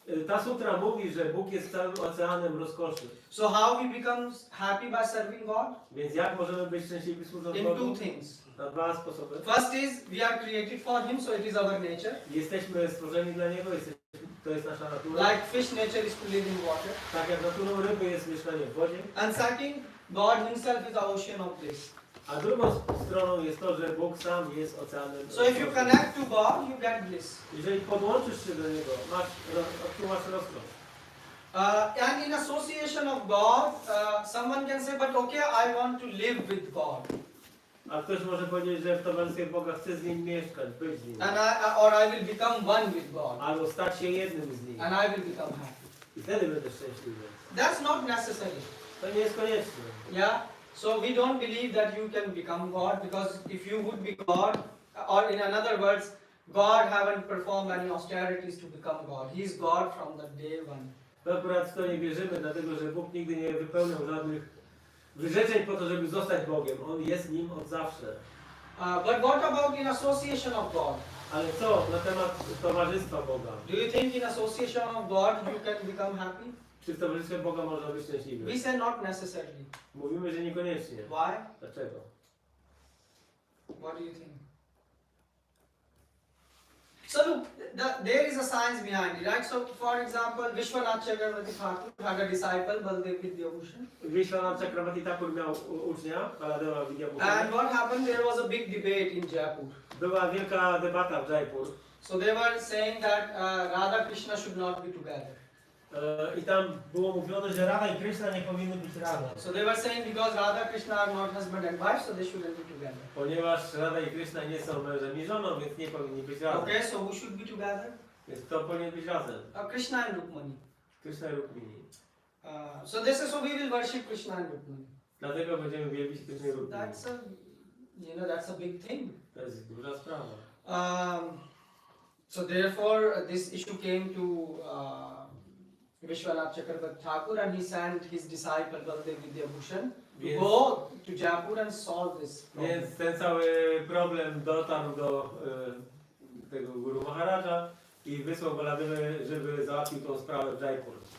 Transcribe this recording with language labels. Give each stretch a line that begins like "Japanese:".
Polish: Ta sutra mówi, że Bóg jest całym oceanem rozkoszy.
English: So how we become happy by serving God?
Polish: Więc jak możemy być szczęśliwi służąc
English: In
Polish: Bogu?
English: two things.
Polish: Na dwa sposoby.
English: First is we are created for Him, so it is our nature.
Polish: Jesteśmy stworzeni dla Niego, to jest nasza natura.
English: Like fish nature is to live in water.
Polish: Tak jak naturą ryby jest mieszkanie w wodzie.
English: And second, God Himself is the ocean of bliss.
Polish: A drugą stroną jest to, że Bóg sam jest oceanem.
English: So if you connect to God, you get bliss.
Polish: Jeżeli podłączysz się do Niego, odczuwasz rozkosz.
English: And in association of God, someone can say, but okay, I want to live with God.
Polish: A ktoś może powiedzieć, że w towarzystwie Boga chce z Nim mieszkać, być z Nim.
English: And I will become one with God.
Polish: Albo stać się jednym z Nim.
English: And I will become happy.
Polish: I wtedy będę szczęśliwy.
English: That's not necessary.
Polish: To nie jest konieczne.
English: Yeah. So we don't believe that you can become God, because if you would be God, or in another words, God haven't performed any austerities to become God. He is God from the day one.
Polish: To akurat w to nie wierzymy, dlatego że Bóg nigdy nie wypełniał żadnych wyrzeczeń po to, żeby zostać Bogiem. On jest Nim od zawsze.
English: But what about in association of God?
Polish: Ale co na temat towarzystwa Boga?
English: Do you think in association of God you can become happy?
Polish: Czy w towarzystwie Boga można być szczęśliwy?
English: We say not necessarily.
Polish: Mówimy, że niekoniecznie.
English: Why?
Polish: Dlaczego?
English: What do you think? So look, there is a science behind it, right? So, for example, Vishwanath Chakravarti Thakur had a disciple, Baldev Vidyabhushan.
Polish: Vishwanath Chakravarti Thakur miał ucznia, Baladeva
English: And
Polish: Vidyabhushan.
English: what happened? There was a big debate in Jaipur.
Polish: Była wielka debata w Jaipur.
English: So they were saying that Radha Krishna should not be together.
Polish: I tam było mówione, że Radha i Krishna nie powinny być razem.
English: So they were saying because Radha Krishna are not husband and wife, so they shouldn't be together.
Polish: Ponieważ Radha i Krishna nie są mężem i żoną, więc nie powinni być razem.
English: Okay, so who should be together?
Polish: Więc kto powinien być razem?
English: Krishna and Rukmani.
Polish: Krishna i Rukmini.
English: So this is so we will worship Krishna and Rukmani.
Polish: Dlatego będziemy wielbić Krishna i Rukmini.
English: That's a big thing.
Polish: To jest duża sprawa.
English: So therefore this issue came to Vishwanath Chakravarti Thakur, and he sent his disciple Baldev Vidyabhushan to go to Jaipur and solve this problem.
Polish: Więc ten cały problem dotarł do tego Guru Maharaja i wysłał Baladevę, żeby załatwił tą sprawę w Jaipur.